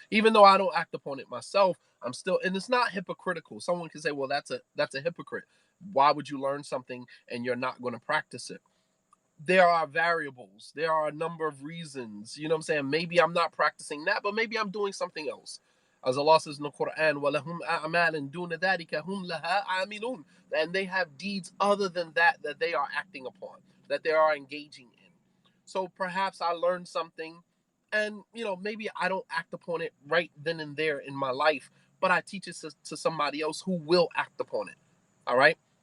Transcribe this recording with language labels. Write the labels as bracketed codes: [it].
[en] Even though I don't act upon it myself, I'm still, and it's not hypocritical. Someone can say, well, that's a hypocrite. Why would you learn something and you're not going to practice it? There are variables. There are a number of reasons. You know what I'm saying? Maybe I'm not practicing that, but maybe I'm doing something else. As Allah says in the Quran, [ar] وَلَهُمْ أَعْمَالٍ دُونَ ذَلِكَ هُمْ لَهَا عَامِلُونَ. [en] And they have deeds other than that that they are acting upon, that they are engaging in. So perhaps I learned something and, maybe I don't act upon it right then and there in my life, but I teach it to somebody else who will act upon it. All right?